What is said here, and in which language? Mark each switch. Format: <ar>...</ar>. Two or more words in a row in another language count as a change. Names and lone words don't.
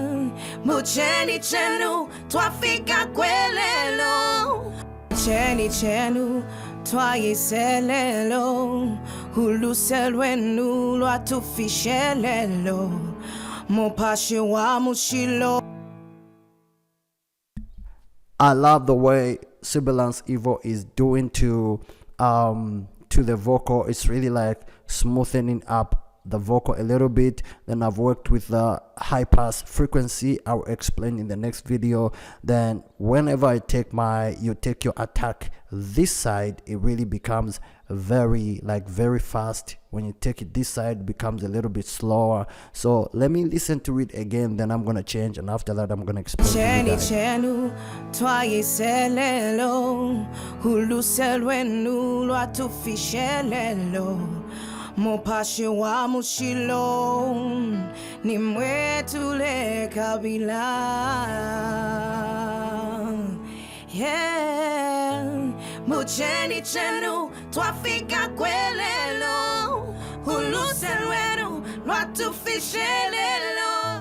<bem>Mucheni chenu twafika kwelelo, mucheni chenu twayiselelo, huluselwenu lwatufishelelo. Mopashi wa mushilo.</bem> <en>I love the way Sibilance Evo is doing to the vocal. It's really like smoothening up the vocal a little bit. Then I've worked with the high pass frequency. I'll explain in the next video. Then whenever you take your attack this side, it really becomes very fast. When you take it this side, it becomes a little bit slower. So let me listen to it again, then I'm gonna change, and after that I'm gonna explain to you guys.</en> <bem>Mopashi wa mushilo ni mwetule kabila, yeah. Mucheni chenu twafika kwelelo, huluselwenu lwatufishelelo.</bem>